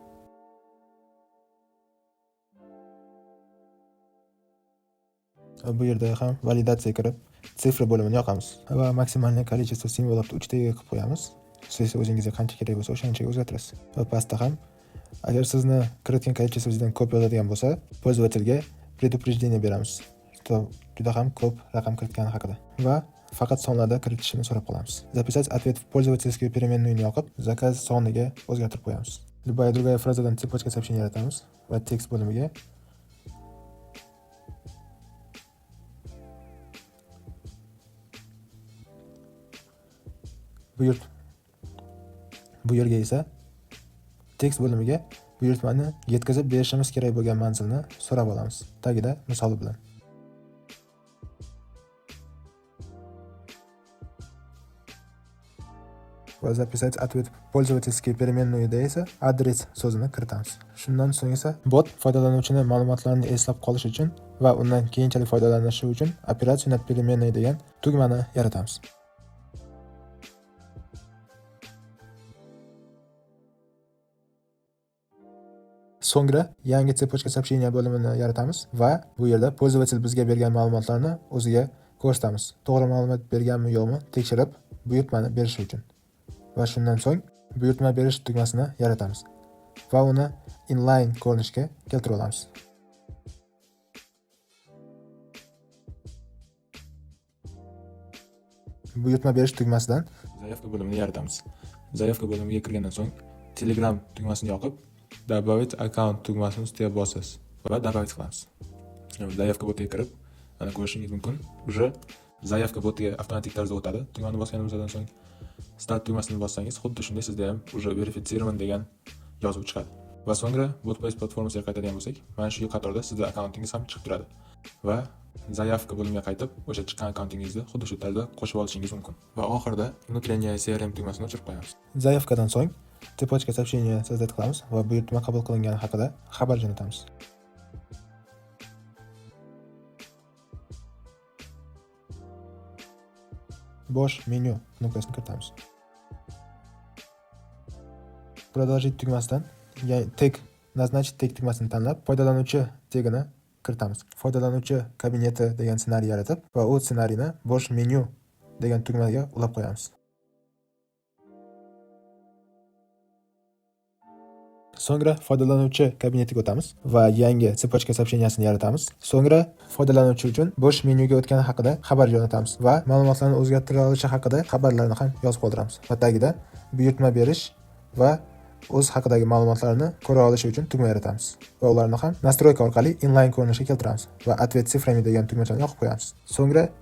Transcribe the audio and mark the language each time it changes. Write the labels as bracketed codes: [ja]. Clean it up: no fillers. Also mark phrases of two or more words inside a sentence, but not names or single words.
[uz] Bu yerda ham validatsiya kirib, sifra bo'limini yoqamiz va [ru] максимальный количество [uz] simvollarni 3 taga qilib qo'yamiz. Siz o'zingizga qancha kerak bo'lsa, o'shanchaga o'zgartirasiz. Va pastda ham agar sizni kiritgan количествозdan ko'p yozadigan bo'lsa, [ru] pользовательga предупреждение [uz] beramiz. Juda ham ko'p raqam kiritgani haqida va faqat sonlarda kiritishini so'rab qolamiz. [ru] Записать ответ в пользовательскую переменную [uz] yoqib, zakaz soniga o'zgartirib qo'yamiz. [ru] Любая другая фразадан цепочка сообщения [uz] yaratamiz va tekst bo'limiga bu yerga esa tekst bo'limiga buyurtmani yetkazib berishimiz kerak bo'lgan manzilni so'rab olamiz. Tagida misoli bilan. Va [ru] записать ответ пользовательской переменную [uz] esa adres so'zini kiritamiz. Shundan so'ng esa bot foydalanuvchining ma'lumotlarini eslab qolish uchun va undan keyinchalik foydalanishi uchun [ru] операция на переменная [uz] degan tugmani yaratamiz. So'ngra yangi [ru] цепочка сообщения [uz] bo'limini yaratamiz va bu yerda pользователь bizga bergan ma'lumotlarni o'ziga ko'rsatamiz. To'g'ri ma'lumot berganmi yo'qmi tekshirib buyurtmani berish uchun. Va shundan so'ng buyurtma berish tugmasini yaratamiz va uni inline ko'rinishga keltirib olamiz. Buyurtma berish tugmasidan zaявка bo'limini yaratamiz. Zaявка bo'limiga kirgandan so'ng Telegram tugmasini yoqib, [ru] добавить аккаунт [uz] tugmasini ustiga bosasiz va добавить qilamiz. Zaявка botiga kirib, mana ko'rishingiz mumkin. Уже zaявка botiga avtomatik tarzda o'tadi. Tugmani bosganimizdan so'ng start tugmasini bossangiz, xuddi shunday sizda ham [ru] уже verifitsирован [uz] degan yozuv chiqadi. Va so'ngra BotPlace platformasiga qaytadigan bo'lsak, mana shu qatorda sizning akkauntingiz ham chiqib turadi. Va zaявка bo'limiga qaytib, o'sha chiqqan akkauntingizni xuddi shu tarzda qo'shib olishingiz mumkin. Va oxirida внутренняя CRM tugmasini o'chirib qo'yamiz. Zaявкаdan so'ng [ru] цепочка сообщения создать [uz] qilamiz va buyurtma qabul qilingani haqida xabar jo'natamiz. Bosh menyu nuqtasini kiritamiz. Продолжить tugmasidan tek назначить tek tugmasini tanlab, foydalanuvchi tegini kiritamiz. Foydalanuvchi kabineti degan ssenariy yaratib va u ssenariyni bosh menyu degan tugmaga ulab qo'yamiz. So'ngra foydalanuvchi kabinetiga o'tamiz va yangi [ru] цепочка сообщениясini [uz] yaratamiz. So'ngra foydalanuvchi uchun bosh menyuga o'tgani haqida xabar jo'natamiz va ma'lumotlarni o'zgartira olishi haqida xabarlarni ham yozib qoldiramiz. Va tagida buyurtma berish va o'z haqidagi ma'lumotlarni ko'ra olishi uchun tugma yaratamiz. Va ularni ham настройка orqali inline ko'rinishga keltiramiz va [ru] ответ цифрами [uz] degan tugmachani yoqib qo'yamiz.